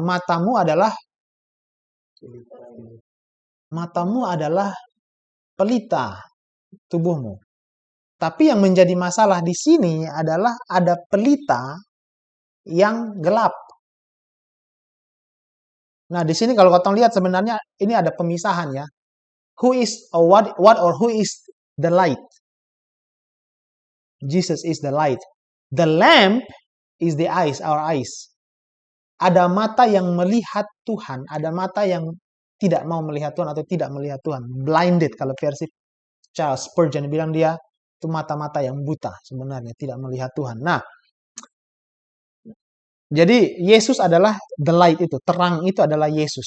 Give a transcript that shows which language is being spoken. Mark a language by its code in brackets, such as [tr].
[id] Matamu adalah pelita tubuhmu. Tapi yang menjadi masalah di sini adalah ada pelita yang gelap. Nah, di sini kalau kau lihat sebenarnya ini ada pemisahan ya. [en] Who is or what or who is the light? Jesus is the light. The lamp is the eyes, our eyes. [id] Ada mata yang melihat Tuhan, ada mata yang tidak mau melihat Tuhan atau tidak melihat Tuhan. Blinded kalau versi Charles Spurgeon bilang dia itu mata-mata yang buta sebenarnya, tidak melihat Tuhan. Nah, jadi Yesus adalah the light itu, terang itu adalah Yesus.